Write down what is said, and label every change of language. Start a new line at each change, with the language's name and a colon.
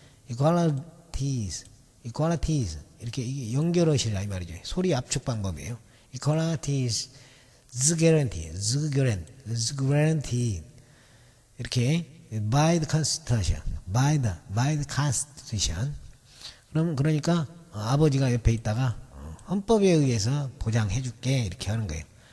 Korean: equalities 이렇게 연결하시라 이 말이죠. 소리 압축 방법이에요.
English: equalities is guaranteed.
Korean: 이렇게
English: by the constitution.
Korean: 그러니까 아버지가 옆에 있다가 헌법에 의해서 보장해 줄게 이렇게 하는 거예요.